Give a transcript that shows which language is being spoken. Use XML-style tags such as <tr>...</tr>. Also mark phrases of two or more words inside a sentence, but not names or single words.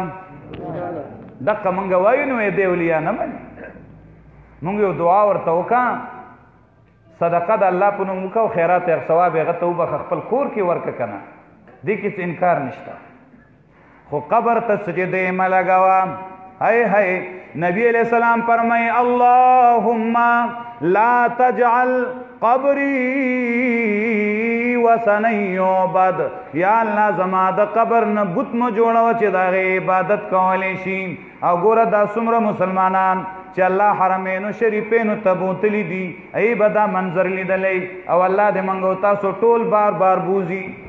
<ps>دقه موږ وایو نو دی اولیا نه مني. موږ یو دعا ورته وکړه، صدقه د الله په نوم وکړه او خیرات یې ثواب یې هغه ته وبخه، خپل کور کې ورکه که نه، دې کې څه انکار نشته. خو قبر ته سجدې مه لګوه. هی هی نبی علیہ السلام فرمائی</ps> <ar>اللهم لا تجعل قبری وثنا یعبد.</ar> <ps>یا الله زما د قبر نه بت مه جوړوه چې د هغې عبادت کولی شي. او ګوره دا څومره مسلمانان چې الله حرمینو شریفینو ته بوتلی دي ای به دا منظر لیدلی او الله دې موږ او تاسو ټول بار بار بوزي.</ps>